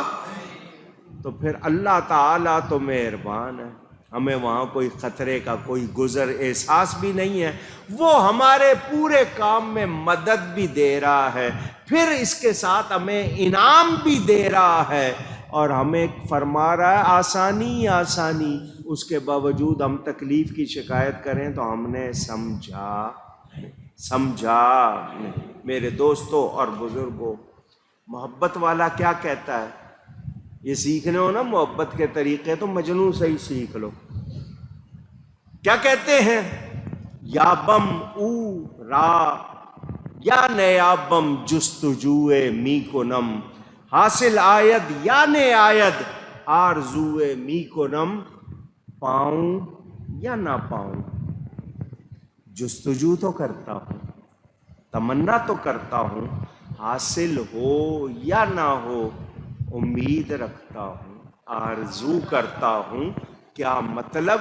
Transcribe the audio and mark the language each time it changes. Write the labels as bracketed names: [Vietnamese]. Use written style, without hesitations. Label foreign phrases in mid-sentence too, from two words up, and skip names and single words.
[Urdu] تو پھر اللہ تعالیٰ تو مہربان ہے، ہمیں وہاں کوئی خطرے کا کوئی گزر احساس بھی نہیں ہے، وہ ہمارے پورے کام میں مدد بھی دے رہا ہے، پھر اس کے ساتھ ہمیں انعام بھی دے رہا ہے، اور ہمیں فرما رہا ہے آسانی آسانی، اس کے باوجود ہم تکلیف کی شکایت کریں تو ہم نے سمجھا نہیں۔ میرے دوستوں اور بزرگوں، محبت والا کیا کہتا ہے؟ یہ سیکھنے ہو نا محبت کے طریقے تو مجنوں سے ہی سیکھ لو۔ کیا کہتے ہیں؟ [Persian] یا بم او را یا نیابم جستجوئے می کنم، حاصل آید یا نے آید آرزوئے می کنم، [Urdu] پاؤں یا نہ پاؤں، جستجو تو کرتا ہوں، تمنا تو کرتا ہوں، حاصل ہو یا نہ ہو امید رکھتا ہوں، آرزو کرتا ہوں۔ کیا مطلب؟